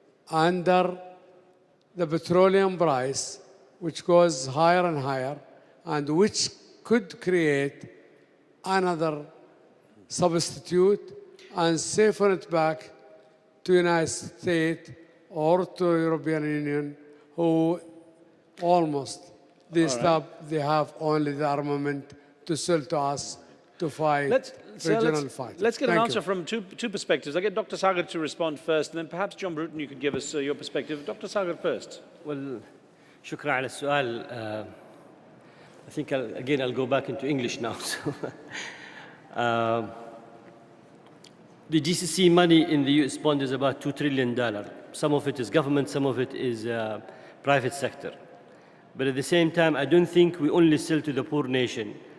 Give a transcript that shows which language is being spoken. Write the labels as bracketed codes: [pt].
[en] under the petroleum price, which goes higher and higher, and which could create another substitute and siphon it back to United States or to European Union, who almost they have only the armament to sell to us to fight regional fight. Let's get an answer from two perspectives. I'll get Dr. Sagar to respond first, and then perhaps John Bruton, you could give us your perspective. Dr. Sagar first. [ar] Well, شكرا على السؤال. [en] I think I'll go back into English now. The GCC money in the US bond is about $2 trillion. Some of it is government, some of it is private sector. But at the same time, I don't think we only sell to the poor nation.